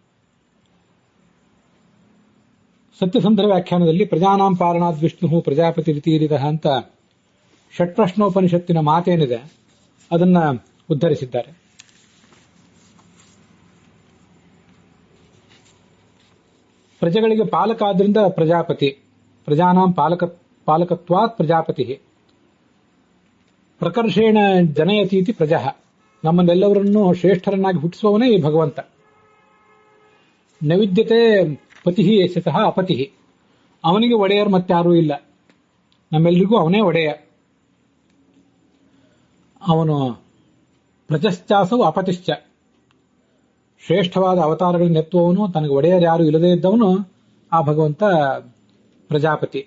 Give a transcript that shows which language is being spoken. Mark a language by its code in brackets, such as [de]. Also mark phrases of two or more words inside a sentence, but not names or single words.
[kn] ಸತ್ಯಸಂಧರ ವ್ಯಾಖ್ಯಾನದಲ್ಲಿ [sa] ಪ್ರಜಾನಾಂ ಪಾಲನಾದ್ ವಿಷ್ಣು ಪ್ರಜಾಪತಿ ರೀತಿರಿದ [kn] ಅಂತ ಷಟ್ಪ್ರಶ್ನೋಪನಿಷತ್ತಿನ ಮಾತೇನಿದೆ ಅದನ್ನ ಉದ್ಧರಿಸಿದ್ದಾರೆ. ಪ್ರಜೆಗಳಿಗೆ ಪಾಲಕ ಆದ್ರಿಂದ ಪ್ರಜಾಪತಿ, [sa] ಪ್ರಜಾನಾಂ ಪಾಲಕತ್ವಾತ್ ಪ್ರಜಾಪತಿ, ಪ್ರಕರ್ಷೇಣ ಜನಯತೀತಿ ಪ್ರಜಃ, [kn] ನಮ್ಮನ್ನೆಲ್ಲವರನ್ನು ಶ್ರೇಷ್ಠರನ್ನಾಗಿ ಹುಟ್ಟಿಸುವವನೇ ಈ ಭಗವಂತ. [sa] ನೈವಿದ್ಯತೆ ಪತಿ ಯಶತಃ ಅಪತಿ, [kn] ಅವನಿಗೆ ಒಡೆಯರು ಮತ್ತಾರೂ ಇಲ್ಲ, ನಮ್ಮೆಲ್ಲರಿಗೂ ಅವನೇ ಒಡೆಯ. ಅವನು [sa] ಪ್ರಜಶ್ಚಾಸವು ಅಪತಿಶ್ಚ, [kn] ಶ್ರೇಷ್ಠವಾದ ಅವತಾರಗಳನ್ನೆತ್ತುವವನು, ತನಗೆ ಒಡೆಯರು ಯಾರು ಇಲ್ಲದೇ ಇದ್ದವನು ಆ ಭಗವಂತ ಪ್ರಜಾಪತಿ.